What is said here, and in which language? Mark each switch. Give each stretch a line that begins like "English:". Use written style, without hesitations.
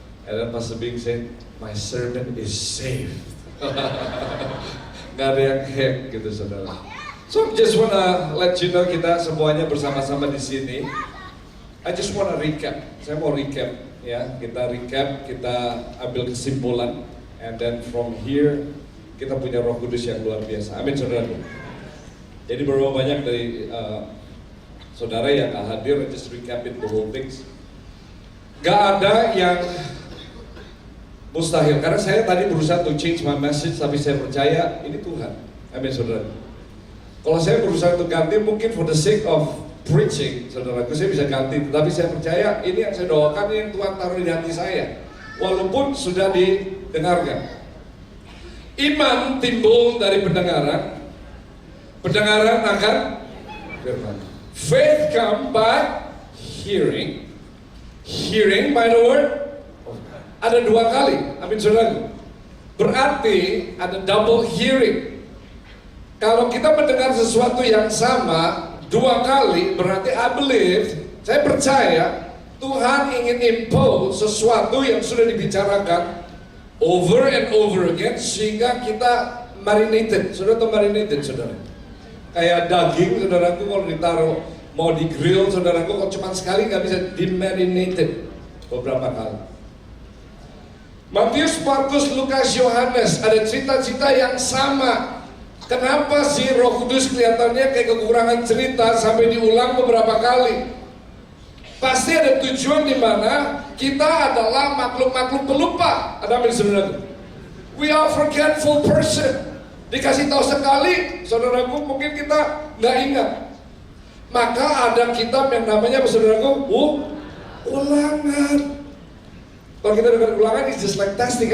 English: And then Pastor Bing said, my sermon is saved.
Indonesian: Gak ada yang hack gitu saudara.
English: So I just wanna let you know
Indonesian: kita semuanya bersama-sama di sini.
English: I just wanna recap.
Indonesian: Saya mau recap ya. Kita recap, kita ambil kesimpulan,
English: and then from here
Indonesian: kita punya Roh Kudus yang luar biasa. Amin saudara. Jadi berapa banyak dari saudara yang gak hadir,
English: I just recapin the whole things.
Indonesian: Gak ada yang mustahil, karena saya tadi berusaha
English: to change my message,
Indonesian: tapi saya percaya ini Tuhan. Amin saudara. Kalau saya berusaha untuk ganti, mungkin
English: for the sake of preaching,
Indonesian: saudaraku, saya bisa ganti. Tetapi saya percaya ini yang saya doakan, ini yang Tuhan taruh di hati saya. Walaupun sudah didengarkan. Iman timbul dari pendengaran, pendengaran akan firman.
English: Faith come by hearing, hearing by the word.
Indonesian: Ada dua kali, amin saudara. Berarti ada double hearing. Kalau kita mendengar sesuatu yang sama dua kali, berarti
English: I believe,
Indonesian: saya percaya Tuhan ingin impose sesuatu yang sudah dibicarakan
English: over and over again,
Indonesian: sehingga kita marinated. Saudara tahu marinated saudara? Kayak daging saudaraku kalau ditaruh mau di grill saudaraku, kalau cuma sekali nggak bisa di marinated beberapa kali. Matius, Markus, Lukas, Yohanes ada cerita-cerita yang sama. Kenapa sih Roh Kudus kelihatannya kayak kekurangan cerita sampai diulang beberapa kali? Pasti ada tujuan di mana kita adalah makhluk-makhluk pelupa. Ada amin saudara?
English: We are forgetful person.
Indonesian: Dikasih tahu sekali, saudaraku, mungkin kita nggak ingat. Maka ada kitab yang namanya, saudaraku, ulangan. Kalau kita dengar ulangan,
English: it's just like testing.